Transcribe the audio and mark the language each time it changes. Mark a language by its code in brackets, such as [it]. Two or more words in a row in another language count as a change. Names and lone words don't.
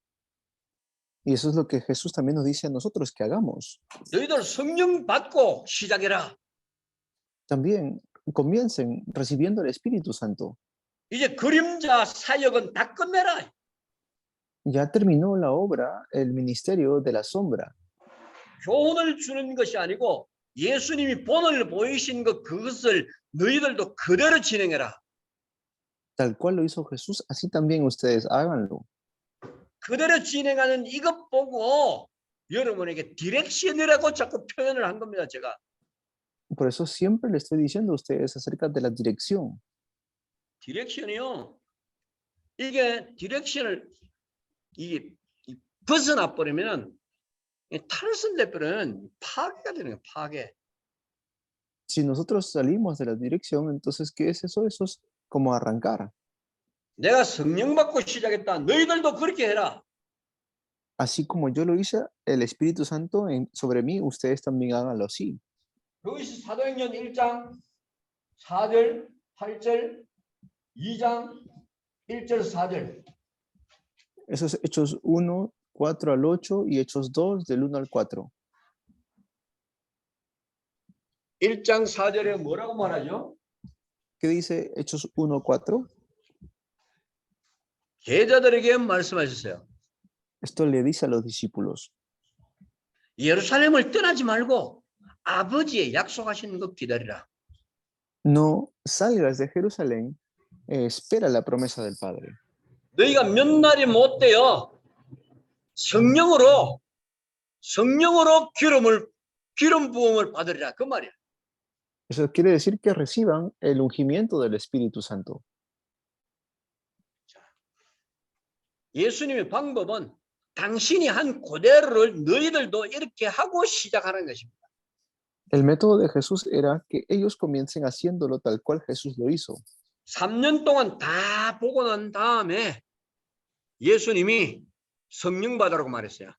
[es] Y eso es lo que Jesús también nos dice a nosotros que hagamos. [ko] 너희들 성령 받고 시작해라. [es] También comiencen recibiendo el Espíritu Santo. [ko] 이제 그림자 사역은 다 끝내라. [es] Ya terminó la obra, el ministerio de la sombra. [ko] 교훈을 주는 것이 아니고 예수님이 본을 보이신 것 그것을 너희들도 그대로 진행해라. [es] Tal cual lo hizo Jesús, así también ustedes háganlo. [ko] 그대로 진행하는 이것 보고 여러분에게 디렉션이라고 자꾸 표현을 한 겁니다. 제가. [es] Por eso siempre le estoy diciendo a ustedes acerca de la dirección. [ko] 디렉션이요. 이게 디렉션을 벗어나 버리면 탈선돼버리면 파괴가 되는 거예요. 파괴. [es] Si nosotros salimos de la dirección, entonces, ¿qué es eso? Eso es como arrancar. [ko] 내가 성령 받고 시작했다. 너희들도 그렇게 해라. [es] Así como yo lo hice, el Espíritu Santo sobre mí, ustedes también háganlo así. [ko] 그것이 사도행전 1장 4절, 8절, 2장 1절, 4절. [es] Eso es Hechos 1, 4 al 8 y Hechos 2, del 1 al 4. [ko] 1장 4절에 뭐라고 말하죠? [es] ¿Qué dice Hechos 1, 4? [ko] 제자들에게 말씀하셨어요. [es] Esto le dice a los discípulos. [ko] 예루살렘을 떠나지 말고 아버지의 약속하시는 거 기다리라. [es] No salgas de Jerusalén, espera la promesa del Padre. [ko] 너희가 몇 날이 못 되어 성령으로 기름 부음을 받으리라 그 말이야. [es] Eso quiere decir que reciban el ungimiento del Espíritu Santo. [ko] 예수님의 방법은 당신이 한 그대로를 너희들도 이렇게 하고 시작하는 것입니다. [es] El método de Jesús era que ellos comiencen haciéndolo tal cual Jesús lo hizo. [ko] 3년 동안 다 보고 난 다음에 예수님이 성령 받으라고 말했어요.